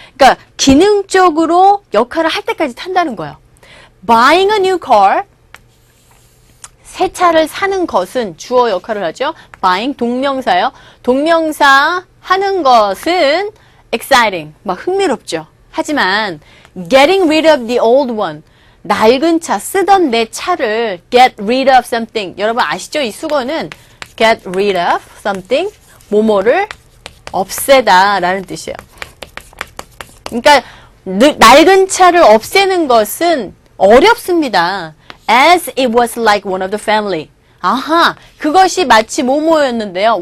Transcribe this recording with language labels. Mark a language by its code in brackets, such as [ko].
[ko] 그러니까 기능적으로 역할을 할 때까지 탄다는 거예요. [en] Buying a new car, [ko] 새 차를 사는 것은 주어 역할을 하죠. Buying 동명사예요. 동명사 하는 것은 exciting, 막 흥미롭죠. 하지만 [en] getting rid of the old one, [ko] 낡은 차, 쓰던 내 차를 [en] get rid of something. [ko] 여러분 아시죠? 이 수거는 [en] get rid of something, [ko] 뭐뭐를 없애다 라는 뜻이에요. 그러니까 낡은 차를 없애는 것은 어렵습니다. [en] As it was like one of the family. [ko] 아하, 그것이 마치 뭐뭐였는데요.